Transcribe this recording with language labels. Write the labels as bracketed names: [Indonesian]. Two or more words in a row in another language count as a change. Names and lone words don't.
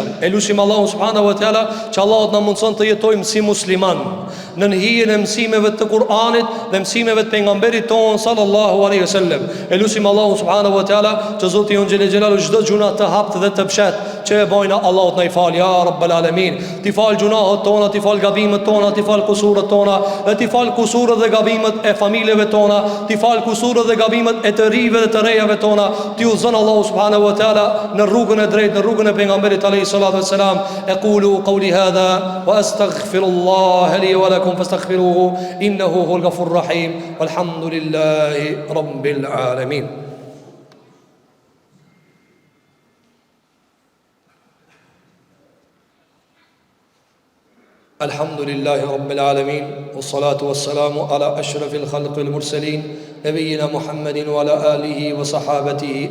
[Albanian] E lutim [Arabic] الله سبحانه وتعالى [Albanian] që Allahu na mundson të jetojmë si musliman në hijen e mësimeve të Kur'anit dhe mësimeve të pejgamberit ton [Arabic] صلى الله عليه وسلم. [Albanian] E lutim [Arabic] الله سبحانه وتعالى [Albanian] që Zoti jon [Arabic] جل جلاله [Albanian] çdo gjuna të hapt dhe të pshet që e bojna, Allahut na i fal [Arabic] يا رب العالمين. [Albanian] Ti fal gjunahet tona, ti fal gabimet tona, ti fal kusuret tona, dhe ti fal kusuret dhe gabimet e familjeve tona, ti fal kusuret dhe gabimet e të rive dhe të rejave tona. Ti udhzon [Arabic] الله سبحانه وتعالى [Albanian] në rrugën e drejtë, në rrugën e pejgamberit [Arabic] عليه الصلاة والسلام. أقول قولي هذا وأستغفر الله لي ولكم فاستغفروه إنه هو الغفور الرحيم والحمد لله رب العالمين. الحمد لله رب العالمين والصلاة والسلام على أشرف الخلق المرسلين نبينا محمد وعلى آله وصحابته أجمعين.